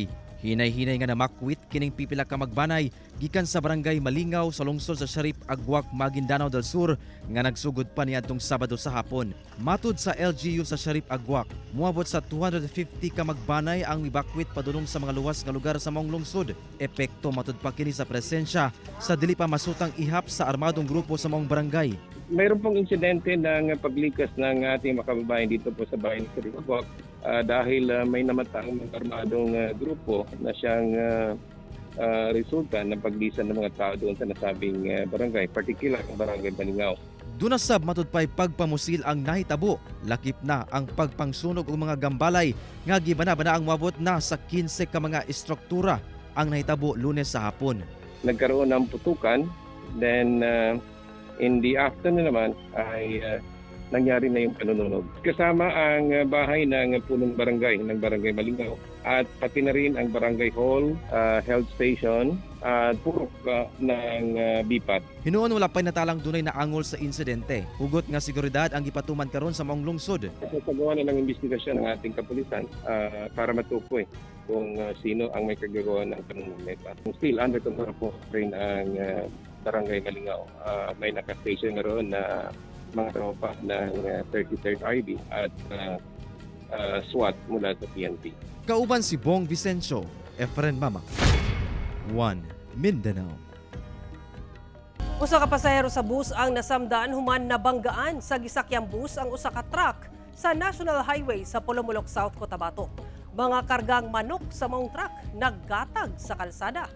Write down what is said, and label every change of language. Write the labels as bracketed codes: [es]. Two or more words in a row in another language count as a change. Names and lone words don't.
[ceb] Hinay-hinay nga namakwit kining pipila ka magbanay gikan sa barangay Malingaw sa lungsod sa Sharif Agwak, Maguindanao del Sur nga nagsugod pa niadtong Sabado sa hapon. Matud sa LGU sa Sharif Agwak, muabot sa 250 ka magbanay ang mibakwit padulong sa mga luwas nga lugar sa maong lungsod. Epekto matud pa kini sa presensya sa dili pa masutang ihap sa armadong grupo sa maong barangay. [tl] Mayroon pong insidente ng paglikas ng ating mga kababayan dito po sa bayan ng Sharif Agwak dahil may namatang mga armadong grupo na siyang resulta ng paglisan ng mga tao doon sa nasabing barangay, particular ang barangay Malingaw. [ceb] Dunasab matud pay pagpamusil ang nahitabo, lakip na ang pagpangsunog og mga gambalay nga gibana-bana ang moabot na sa 15 ka mga istruktura ang nahitabo Lunes sa hapon. [tl] Nagkaroon ng putukan, [en] then in the afternoon [tl] naman ay nangyari na yung panununog. Kasama ang bahay ng punong barangay, ng barangay Malingaw, at pati na rin ang barangay hall, [en] health station, [tl] at purok ng BIPAT. [ceb] Hinuon wala pay natalang dunay na angol sa insidente. Hugot nga seguridad ang gipatuman karon sa maong lungsod. [tl] Sasagawa na ng investigasyon ng ating kapulisan para matukoy kung sino ang may kagagawa ng panununog nito. [en] Still under control [tl] po rin ang barangay Malingaw. May naka-station na roon na mga tropa ng 33rd RB at SWAT mula sa PNP. [ceb] Kauban si Bong Vicencio, Efren Mamak, 1 Mindanao. Usa ka pasahero sa bus ang nasamdaan human nabanggaan sa gisakyang bus ang usa ka truck sa National Highway sa Polomolok South, Cotabato. Mga kargang manok sa maong truck naggatag sa kalsada.